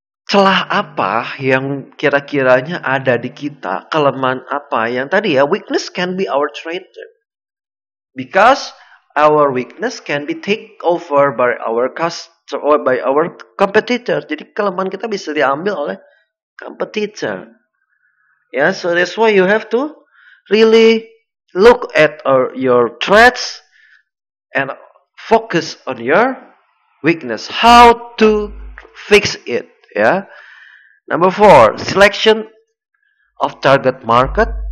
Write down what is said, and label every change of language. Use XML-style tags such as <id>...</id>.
<id>Celah apa yang kira-kiranya ada di kita, kelemahan apa yang tadi ya,</id> <en>weakness can be our threaten. Because our weakness can be take over by our customer or by our competitor.</en> <id>Jadi kelemahan kita bisa diambil oleh competitor.</id> <en>Yeah, so that's why you have to really look at your threats and focus on your weakness. How to fix it? Yeah. Number 4, selection of target market.</en>